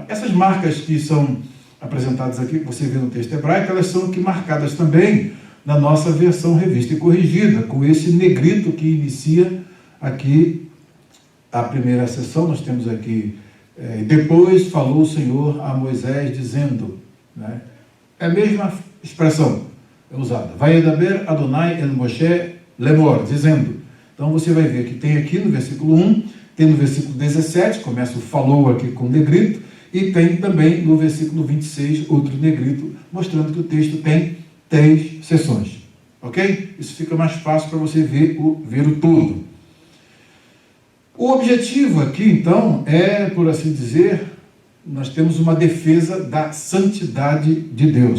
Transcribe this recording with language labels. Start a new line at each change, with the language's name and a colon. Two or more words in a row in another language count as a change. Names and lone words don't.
Portuguese: Essas marcas que são apresentadas aqui, que você vê no texto hebraico, elas são aqui marcadas também na nossa versão revista e corrigida, com esse negrito que inicia aqui a primeira seção. Nós temos aqui Depois falou o Senhor a Moisés dizendo, né? É a mesma expressão usada.
Hebrew: וידבר אדוני אל משה לאמר,
Portuguese: dizendo. Então você vai ver que tem aqui no versículo 1, tem no versículo 17, começa o falou aqui com negrito, e tem também no versículo 26 outro negrito, mostrando que o texto tem 3 seções. Ok? Isso fica mais fácil para você ver o todo. O objetivo aqui, então, é, por assim dizer, nós temos uma defesa da santidade de Deus.